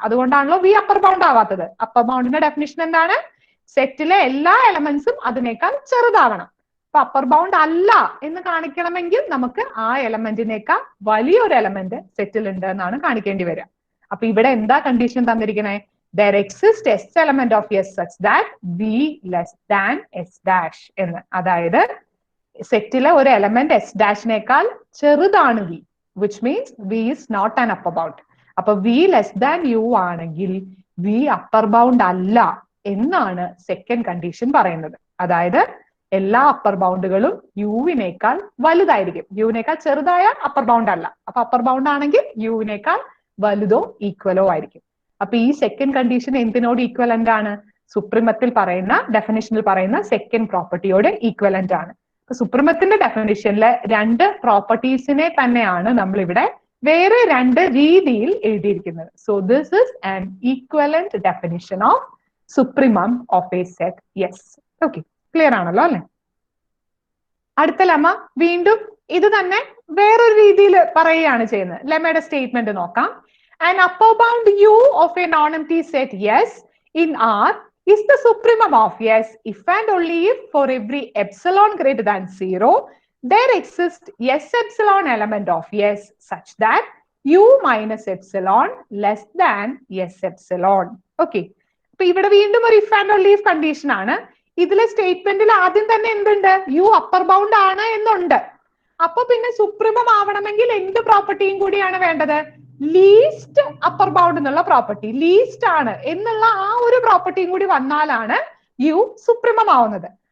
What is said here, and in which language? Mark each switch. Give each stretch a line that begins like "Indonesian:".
Malayalam: അതുകൊണ്ടാണല്ലോ V upper bound ആവാത്തത്. Upper ബൗണ്ടിന്റെ definition എന്താണ്? സെറ്റിലെ എല്ലാ എലമെന്റ്സും അതിനേക്കാൾ ചെറുതാവണം. അപ്പൊ അപ്പർ ബൗണ്ട് അല്ല എന്ന് കാണിക്കണമെങ്കിൽ നമുക്ക് ആ എലമെന്റിനേക്കാൾ വലിയൊരു എലമെന്റ് സെറ്റിൽ ഉണ്ട് എന്നാണ് കാണിക്കേണ്ടി വരിക. അപ്പൊ ഇവിടെ എന്താ condition തന്നിരിക്കണേ?
English: there exists S element of S such that V less than S dash എന്ന്.
Malayalam: അതായത് സെറ്റിലെ ഒരു എലമെന്റ് എസ് ഡാഷിനേക്കാൾ ചെറുതാണ് V,
English: Which means V is not an upper bound.
Malayalam: അപ്പൊ വി ലെസ് ദാൻ യു ആണെങ്കിൽ വി അപ്പർ ബൗണ്ട് അല്ല എന്നാണ് second condition പറയുന്നത്. അതായത് എല്ലാ അപ്പർ ബൗണ്ടുകളും യുവിനേക്കാൾ വലുതായിരിക്കും. യുവിനേക്കാൾ ചെറുതായ അപ്പർ ബൗണ്ട് അല്ല. അപ്പൊ അപ്പർ ബൗണ്ട് ആണെങ്കിൽ യുവിനേക്കാൾ വലുതോ ഈക്വലോ ആയിരിക്കും. അപ്പൊ ഈ സെക്കൻഡ് കണ്ടീഷൻ എന്തിനോട് ഈക്വലന്റ് ആണ്? സുപ്രീമത്തിൽ പറയുന്ന ഡെഫിനിഷനിൽ പറയുന്ന സെക്കൻഡ് പ്രോപ്പർട്ടിയോട് ഈക്വലന്റ് ആണ്. സുപ്രീമത്തിന്റെ ഡെഫിനിഷനിലെ രണ്ട് പ്രോപ്പർട്ടീസിനെ തന്നെയാണ് നമ്മൾ ഇവിടെ വേറെ രണ്ട് രീതിയിൽ എഴുതിയിരിക്കുന്നത്.
English: So this is an equivalent definition of supremum of a set yes.
Malayalam: Okay, clear ആണല്ലോ അല്ലെ? അടുത്ത ലെമ വീണ്ടും ഇത് തന്നെ വേറൊരു രീതിയിൽ പറയുകയാണ് ചെയ്യുന്നത്. ലെമയുടെ സ്റ്റേറ്റ്മെന്റ് നോക്കാം.
English: An upper bound U of a non-empty set S in R is the supremum of S if and only if for every epsilon greater than 0 there exists S epsilon element of S such that U minus epsilon less than S epsilon. Okay.
Malayalam: അപ്പൊ ഇവിടെ വീണ്ടും ഒരു if and only if condition ആണ്. ഇതിലെ സ്റ്റേറ്റ്മെന്റിൽ ആദ്യം തന്നെ എന്തുണ്ട്? U upper bound ആണ് എന്നുണ്ട്. അപ്പൊ പിന്നെ സുപ്രീമം ആവണമെങ്കിൽ എന്ത് പ്രോപ്പർട്ടിയും കൂടിയാണ് വേണ്ടത്? ലീസ്റ്റ് അപ്പർ ബൗണ്ട് എന്നുള്ള പ്രോപ്പർട്ടി. ലീസ്റ്റ് ആണ് എന്നുള്ള ആ ഒരു പ്രോപ്പർട്ടിയും കൂടി വന്നാലാണ് യു സുപ്രീമം ആവുന്നത്.